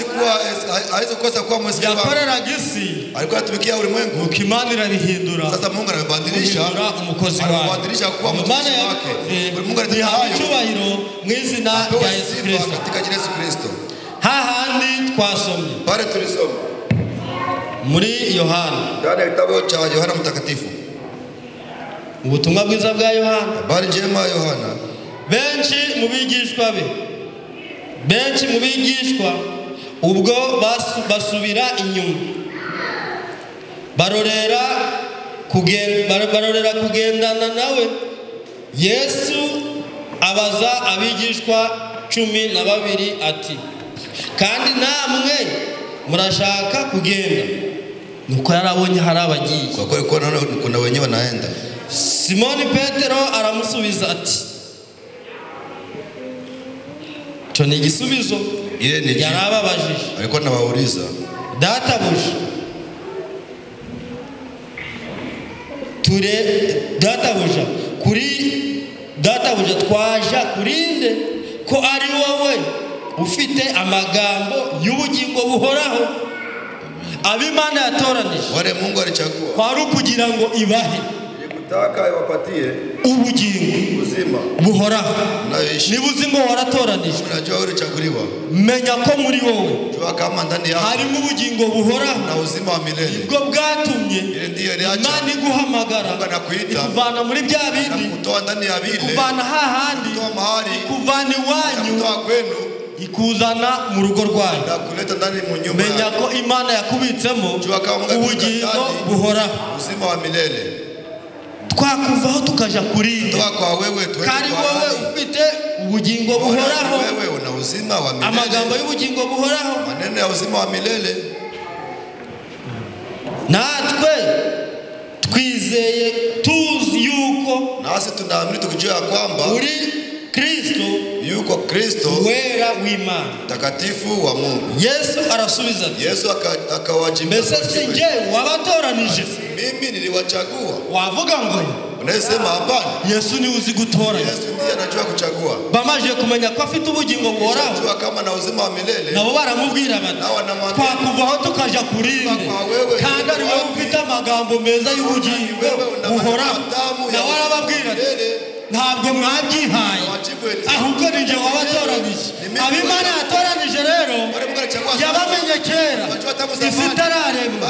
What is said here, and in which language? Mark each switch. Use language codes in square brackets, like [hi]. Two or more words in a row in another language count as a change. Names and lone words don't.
[rw] Yakoreraga isi nuko Imana irabihindura umukozi wawe. Imana yakoze ihabwa icyubahiro mu izina rya Yesu Kristo. Hahandi twasomye muri Yohana, [sw] ndani ya kitabu cha Yohana Mtakatifu, [rw] ubutumwa bwiza bwa Yohana, [sw] habari njema ya Yohana. [rw] Benshi mu bigishwa ubwo basubira inyuma barorera kugendana nawe, Yesu abaza abigishwa 12 ati, kandi namwe murashaka kugenda? Nuko yarabonye hari abagiye, [sw] kwa naona kuna wenyewe wanaenda. [rw] Simoni Petero aramusubiza ati, cyo ni igisubizo yarababajije. [sw] Alikuwa anawauliza, [rw] databuja twaja kurinde ko ari wowe ufite amagambo y'ubugingo buhoraho ab'Imana yatoranije. [sw] Wale Mungu alichagua [rw] kwari kugira ngo ibahe [sw] kutaka iwapatie [rw] ubugingo [sw] uzima [rw] buhoraho. Niba uzi ngo waratoranijwe, [sw] unajua ulichaguliwa, [rw] menya ko muri wowe [sw] jua kama ndani yako [rw] harimo ubugingo buhoraho [sw] na uzima wa milele. [rw] Ubwo bwatumye Imana iguhamagara kuvana muri bya bindi, [sw] kutoa ndani ya vile, [rw] kuvana hahandi, kuvana iwanyu ikuzana mu rugo rwayo. Menya ko Imana yakubitsemo ubugingo buhoraho, [sw] uzima wa milele. [rw] Twakuvaho tukaja kurinde, kandi wowe ufite ubugingo buhoraho, amagambo y'ubugingo buhoraho, [sw] maneno ya uzima wa milele. [rw] Natwe twizeye tuzi yuko [sw] nasi tunaamini tukijua kwamba [rw] uri Kristo, yuko Kristo wera w'Imana, [sw] takatifu wa Mungu. [rw] Yesu arasubiza, [sw] Yesu akawajibu, [rw] mbese sinje wabatoranije? [sw] Mimi niliwachagua. [rw] Wavuga ngo [sw] unasema hapana, [rw] Yesu ni uzi gutora. [sw] Yesu ndiye anajua kuchagua. [rw] Bamaje kumenya ko afite ubugingo buhoraho, [sw] anajua kama na uzima wa milele, [rw] nabo baramubwira bati, twakuvaho tukaja kurinde, kandi ari wowe ufite amagambo meza y'ubugingo buhoraho. Nawe arababwira ati, ntabwo mwabyihaye, ahubwo ni njye wabatoranije. Ab'Imana yatoranije rero yabamenye kera isi itararemwa.